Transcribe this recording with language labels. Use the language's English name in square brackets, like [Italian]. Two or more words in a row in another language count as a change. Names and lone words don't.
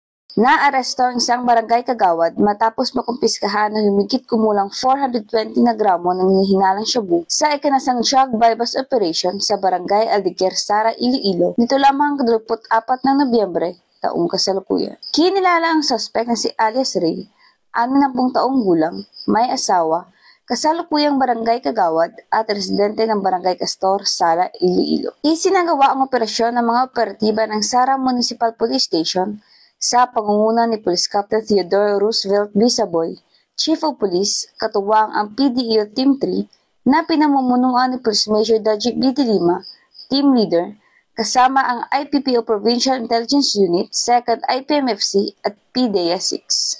[Filipino] Naaresto ang isang barangay kagawad matapos makumpiskahan ng humigit kumulang 420 na gramo ng hinihinalang shabu sa ikinasang [English] drug bypass operation [Filipino] sa barangay Aldeguer, Sara, Iloilo nito lamang 24 ng Nobyembre taong kasalukuyan. Kinilala ang suspect na si alias Ray, 60 taong gulang, may asawa, kasalukuyang barangay kagawad at residente ng barangay Castor, Sara, Iloilo. Isinagawa ang operasyon ng mga operatiba ng Sara Municipal Police Station sa pangunguna ni Police Captain Theodore Roosevelt Bisaboy, [English] Chief of Police, [Filipino] katuwang ang PDEO Team 3 na pinamumunuan ni Police Major Dajib B. De Lima, [English] Team Leader, [Filipino] kasama ang IPPO Provincial Intelligence Unit, 2nd IPMFC at PDEA 6.